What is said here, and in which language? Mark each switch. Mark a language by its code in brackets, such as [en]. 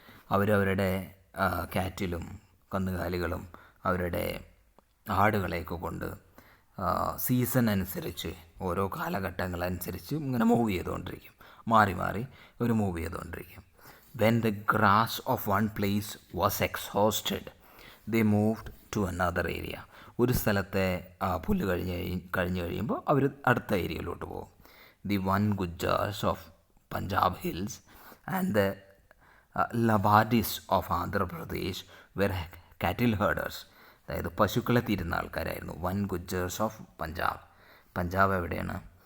[ml] അവരവരുടെ കാറ്റിലും കന്നുകാലികളും അവരുടെ ആടുകളെയൊക്കെ കൊണ്ട് സീസൺ അനുസരിച്ച്, ഓരോ കാലഘട്ടങ്ങളനുസരിച്ച് ഇങ്ങനെ മൂവ് ചെയ്തുകൊണ്ടിരിക്കും, മാറി അവർ മൂവ് ചെയ്തുകൊണ്ടിരിക്കും. [en] When the grass of one place was exhausted, they moved to another area. [ml] ഒരു സ്ഥലത്തെ പുല്ല് കഴിഞ്ഞ് കഴിയുമ്പോൾ അവർ അടുത്ത ഏരിയയിലോട്ട് പോകും. [en] The വൻ ഗുജ്ജാർസ് of Punjab hills and the ലബാഡിസ് of Andhra Pradesh were കാറ്റിൽ herders. [ml] അതായത് പശുക്കളെ തീരുന്ന ആൾക്കാരായിരുന്നു. വൻ ഗുജ്ജേഴ്സ് ഓഫ് പഞ്ചാബ് എവിടെയാണ്?